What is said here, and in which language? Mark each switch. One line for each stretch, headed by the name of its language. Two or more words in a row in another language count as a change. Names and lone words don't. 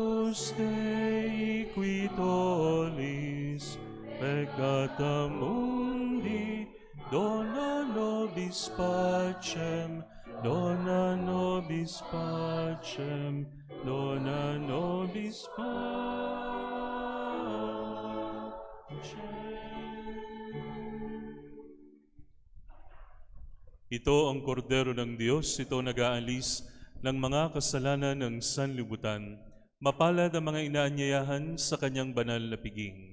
Latin: Agnus Dei qui tollis peccata mundi, dona nobis pacem, dona nobis pacem, dona nobis pacem.
Filipino: Ito ang kordero ng Diyos, ito nag-aalis ng mga kasalanan ng sanlibutan. Mapalad ang mga inaanyayahan sa kanyang banal na piging.